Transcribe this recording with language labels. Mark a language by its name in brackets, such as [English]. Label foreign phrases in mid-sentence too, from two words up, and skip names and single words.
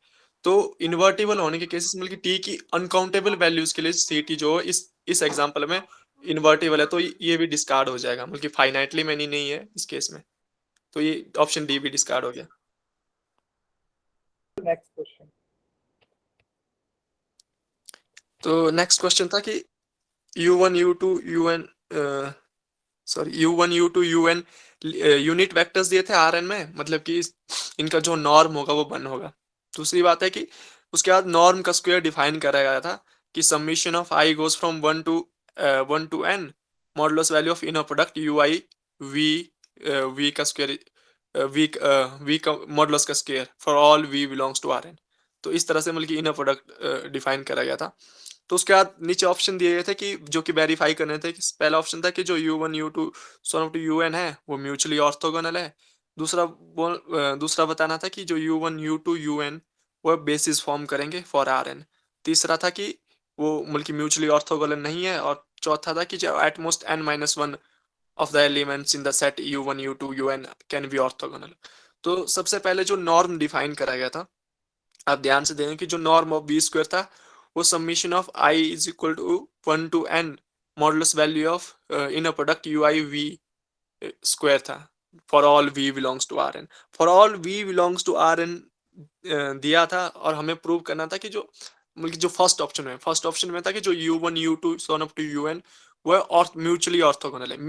[Hindi] तो इन्वर्टिबल होने के केसेस में टी की [English] uncountable values [Hindi] के लिए सी टी जो इस एग्जाम्पल में इन्वर्टिबल है, तो ये भी डिस्कार्ड हो जाएगा, मतलब [English] finitely many [Hindi] नहीं है इस केस में। तो ये ऑप्शन डी भी डिस्कार्ड हो गया। [English] next question. [Hindi] तो [English] next question [Hindi] था कि u1 u2 un सॉरी u1 u2 un [English] unit vectors [Hindi] दिए थे Rn में, मतलब कि इनका जो नॉर्म होगा वो 1 होगा। दूसरी बात है कि उसके बाद नॉर्म का स्क्वायर डिफाइन करा गया था कि [English] summation of i goes from 1 to n modulus value of inner product ui v [Hindi] का स्क्वायर v का मॉडुलस का [English] square for all v belongs to Rn. [Hindi] तो इस तरह से मतलब कि [English] inner product [Hindi] डिफाइन करा गया था। तो उसके बाद नीचे ऑप्शन दिए गए थे कि जो कि वेरीफाई करने थे कि पहला ऑप्शन था कि जो u1 u2 सॉन ऑफ टू un है वो [English] mutually orthogonal [Hindi] है। दूसरा बताना था कि जो u1 u2 un वो बेसिस फॉर्म करेंगे [English] for Rn. [Hindi] तीसरा था कि वो मतलब [English] mutually orthogonal [Hindi] नहीं है। और चौथा था कि जो [English] at most n-1 of the elements in the set u1 u2 un can be orthogonal. [Hindi] तो सबसे पहले जो नॉर्म डिफाइन करा गया था, आप ध्यान से देखें कि जो [English] norm of B square [Hindi] था वो [English] summation of i is equal to 1 to n modulus value of inner product ui v square [Hindi] था [English] for all v belongs to Rn. for all v belongs to Rn [Hindi] दिया था और हमें प्रूव करना था कि जो [English] first option [Hindi] में था कि जो u1 u2 सॉन अप टू un वह [English] mutually orthogonal [Hindi] है।